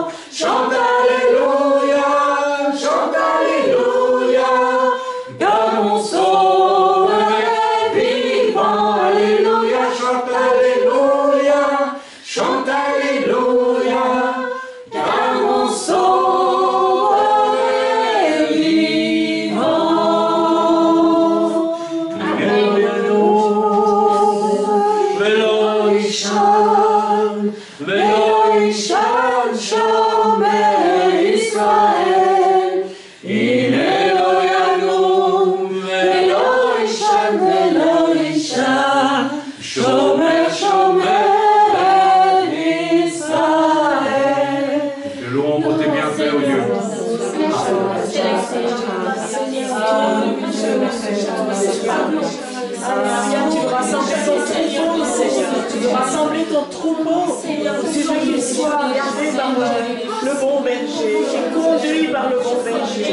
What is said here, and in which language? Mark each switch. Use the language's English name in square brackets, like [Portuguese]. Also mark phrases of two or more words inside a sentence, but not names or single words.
[French] Chante Alléluia, car mon sauveur est vivant. Alléluia, chante Alléluia, car mon sauveur est vivant. [Hebrew] ולא יישן שומר ישראל הנה אלוהינו ולא יישן שומר ישראל. [French] Te louons pour tes bienfaits, oh Dieu. Tu veux rassembler ton troupeau, Seigneur. Tu veux rassembler ton troupeau. Tu veux qu'il soit gardé par le bon berger, qu'il est conduit par le bon berger.